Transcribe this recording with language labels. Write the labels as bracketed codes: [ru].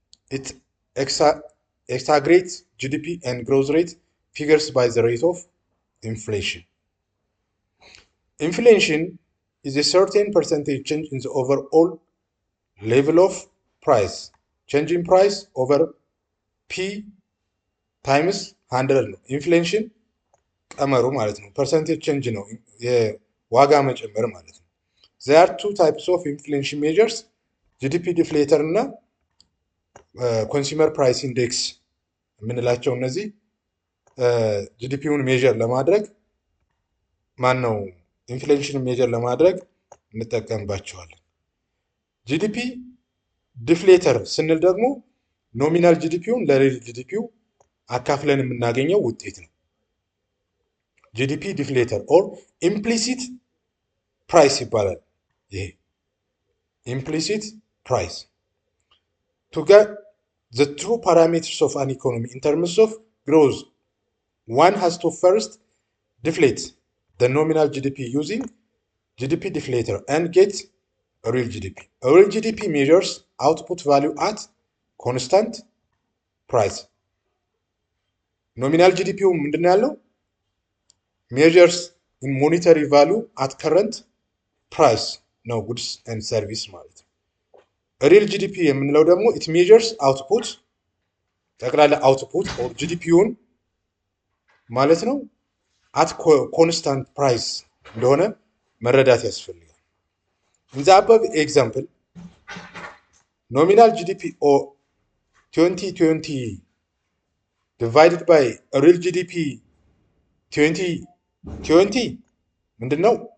[en] It exaggerates GDP and growth rate figures by the rate of inflation. Inflation is a certain percentage change in the overall level of price. Change in price over P times 100 [am] ነው። ኢንፍሌሽን ቀመሩ ማለት ነው። [en] ፐርሰንቴጅ ቼንጅ ነው የዋጋ መጨመር ማለት ነው። there are two types of inflation measures, GDP deflator እና [am] ኮንሱመር ፕራይስ ኢንዴክስ የምንላቸው እነዚህ ጂዲፒውን ሜጀር ለማድረግ ማን ነው ኢንፍሌሽን ሜጀር ለማድረግ እንጠቀምባቸዋለን። ጂዲፒ ዲፍሌተር ስንል ደግሞ ኖሚናል ጂዲፒውን ለሪል ጂዲፒው አካፍለን የምናገኘው ውጤት ነው። ጂዲፒ ዲፍሌተር ኦር ኢምፕሊሲት ፕራይስ [en] ይባላል። ይሄ ኢምፕሊሲት ፕራይስ to get the true parameters of an economy in terms of growth, one has to first deflate the nominal GDP using GDP deflator and get a real GDP. A real GDP measures output value at constant price. Nominal GDP [am] ምንድነው ያለው? [en] measures in monetary value at current price ነው goods and service [am] ማለት ነው። ሪል ጂዲፒ የምንለው ደግሞ [en] it measures output [am] ጠቅላላ አውትፑት ኦር ጂዲፒውን ማለት ነው አት ኮንስታንት ፕራይስ እንደሆነ መረዳት ያስፈልጋል። [en] ኢን ዘ አባቭ ኤግዛምፕል ኖሚናል ጂዲፒ ኦር 2020 ዲቫይድድ ባይ ሪል ጂዲፒ 2020 ምንድነው?